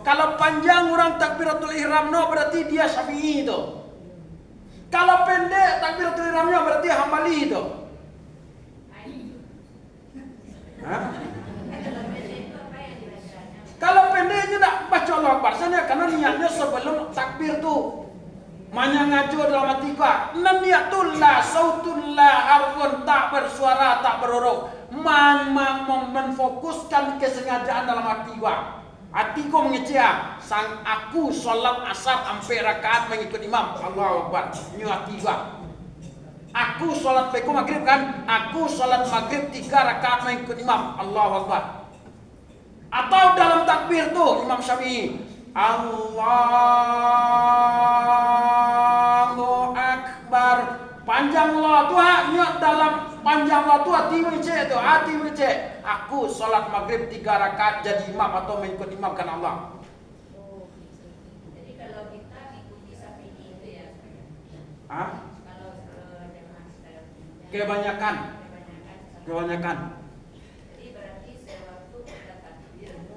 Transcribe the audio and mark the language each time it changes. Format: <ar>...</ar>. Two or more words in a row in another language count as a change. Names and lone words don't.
<id>Kalau panjang orang takbiratul ihram berarti dia Syafi'i itu. Kalau pendek takbiratul ihramnya berarti Hambali itu. Kalau pendeknya tak baca</id> <ar>الله أكبر</ar> <id>sana karena niatnya sebelum takbir tu.</id> <min>Manya ngajo dalam hati kau. Niat tu</min> <ar>لا صوت لا حرف,</ar> <min>tak bersuara, tak berhuruf.</min> <id>Memfokuskan kesengajaan dalam hati kau. Hati kau mengecek sang aku solat asar sampai rakaat mengikut imam.</id> <ar>الله أكبر.</ar> <id>Ini hati kau. Aku solat maghrib kan? Aku solat maghrib 3 rakaat mengikut imam.</id> <ar>الله أكبر.</ar> <id>Atau dalam takbir tu Imam Syafi'i</id> <ar>الله أكبر,</ar> <id>panjang Allah tu niat dalam panjang Allah tu hati mengecek tu, hati mengecek aku solat maghrib 3 rakaat jadi imam atau mengikut imam kan Allah. Jadi kalau kita ikuti Syafi'i itu ya kalau kebanyakan jadi berarti sewaktu kita takbir</id>